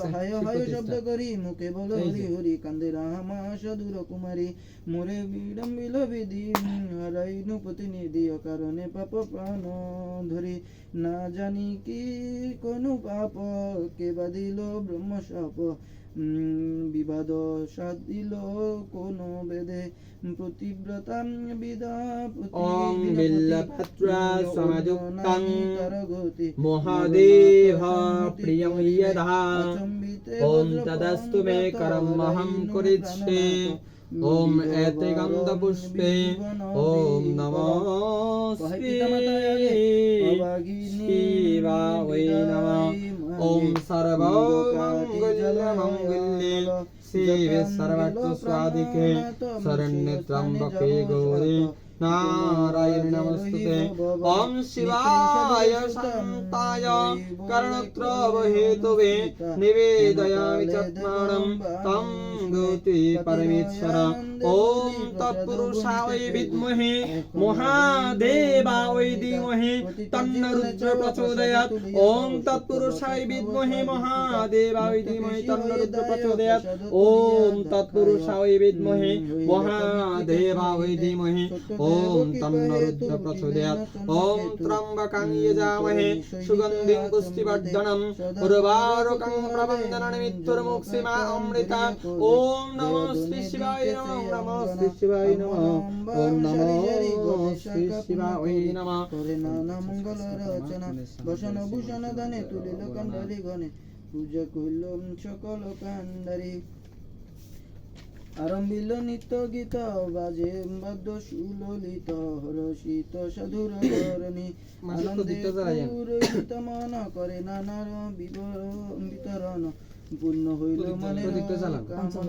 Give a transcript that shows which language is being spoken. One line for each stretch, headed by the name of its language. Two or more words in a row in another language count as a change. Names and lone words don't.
Bangla: হায় হায় শব্দ করি মুখে বল হরি হরি কান্দে রামা সাধুর কুমারী মোরে বিড়ম্বিল বিধি হারাইনু প্রতিনিধি অকারণে পাপ প্রাণ ধরি না জানি কি কোন পাপ কে বাদিল ব্রহ্ম শাপ বিবাদ সাধিল কোন বেদে প্রতিব্রতা বিদাপতি
Sanskrit: ওম বিল্লপত্রা সমাযুক্তং মহাদেব প্রিয়ং যদা ওম তদস্তু মে করমহং করিষ্যে ওম এতে গন্ধ পুষ্পে ওম নমো শিবায় নমঃ ওম সর্বমঙ্গলমঙ্গলে শিবে সর্বার্থ সাধিকে শরণ্যে ত্র্যম্বকে গৌরি নারায়ণী নমস্তুতে ওম শিবায় শান্তায় কর্ণত্রব হেতুবে নিবেদয়ামি চাত্মানম তং গৌতি পরমেশ্বর ওম তৎপুরুষায় বিদ্মহে মহাদেবায় ধীমহি তন্ন রুদ্র প্রচোদয়াৎ ওম তৎপুরুষায় বিদ্মহে মহাদেবায় ধীমহি তন্ন রুদ্র প্রচোদয়াৎ ওম তৎপুরুষায় বিদ্মহে মহাদেবায় ধীমহি ওম তন্ন রুদ্র প্রচোদয়াৎ ওম ত্র্যম্বকং যজামহে সুগন্ধিং পুষ্টিবর্ধনম উর্বারুকং প্রবন্ধনানি মৃত্যুর্মুক্ষীমা অমৃতা ওম নমো শ্রী শিবায় নমঃ নমো শ্রী শিবায় নমঃ ওম নমো শ্রী শিবায় নমঃ
Bangla: করে নানা মঙ্গল রচনা বসন ভূষণ দানে তুলিল কান্ডারি গণে পূজা কইল সকল কান্ডারি আরম্ভিল নিত্য গীত বাজে বাদ্য সুললিত রসিত সাধুর করণী আনন্দে পুরোহিত মন করে নানার বিতরণ পূর্ণ হইল মনে কামনা